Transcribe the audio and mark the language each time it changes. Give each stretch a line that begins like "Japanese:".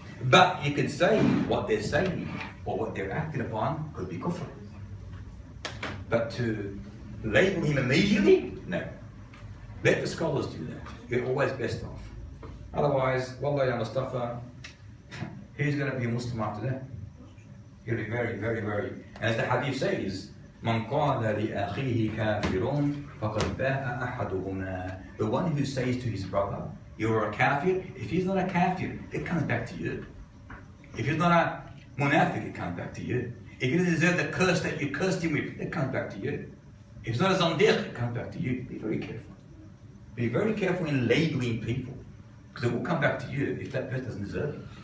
English: But you can say what they're saying or what they're acting upon could be kufr. But to label him immediately, no. Let the scholars do that. You're always best off. Otherwise, wallahi ya Mustafa, who's going to be a Muslim after that? You're going to be very, very, very... And as the hadith says,
Arabic: مَنْ قَالَ لِأَخِيهِ كَافِرٌ فَقَدْ بَاءَ أَحَدُهُمَا.
English: The one who says to his brother, you're a kafir, if he's not a kafir, it comes back to you. If he's not a munafiq, it comes back to you. If he doesn't deserve the curse that you cursed him with, it comes back to you. If he's not a zandiq, it comes back to you. Be very careful. Be very careful in labeling people, because it will come back to you if that person doesn't deserve it.